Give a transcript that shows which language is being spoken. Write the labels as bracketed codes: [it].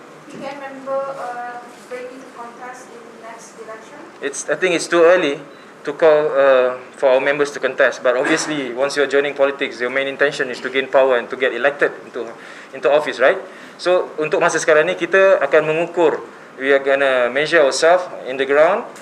[en] PKN member ready to contest in next election? I think it's too early to call for our members to contest. But obviously, once you're joining politics, your main intention is to gain power and to get elected into office, right? [ms] So untuk masa sekarang ni kita akan mengukur. [en] We are gonna measure ourselves in the ground.